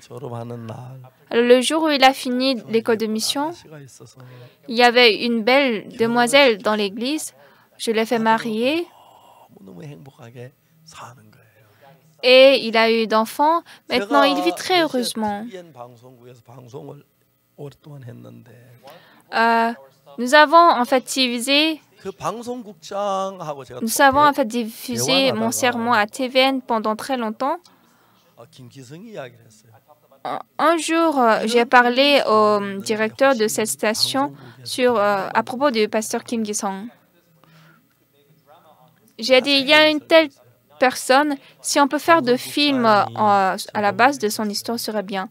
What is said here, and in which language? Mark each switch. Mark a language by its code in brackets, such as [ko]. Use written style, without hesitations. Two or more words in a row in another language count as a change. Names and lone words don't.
[fr] Alors, le jour où il a fini l'école de mission, il y avait une belle demoiselle dans l'église. Je l'ai fait marier. Et il a eu d'enfants. Maintenant, il vit très heureusement. [ko] 오랫동안 했는데 [fr] nous avons en fait diffusé [ko] 그 방송국장하고 제가 [fr] Nous avons en fait diffusé mon sermon à TVN pendant très longtemps. [ko] 김기성이 이야기를 했어요. [fr] Un jour, j'ai parlé au directeur de cette station à propos du pasteur Kim Gi-sung. J'ai dit, il y a une telle personne, si on peut faire de films à la base de son histoire, ce serait bien.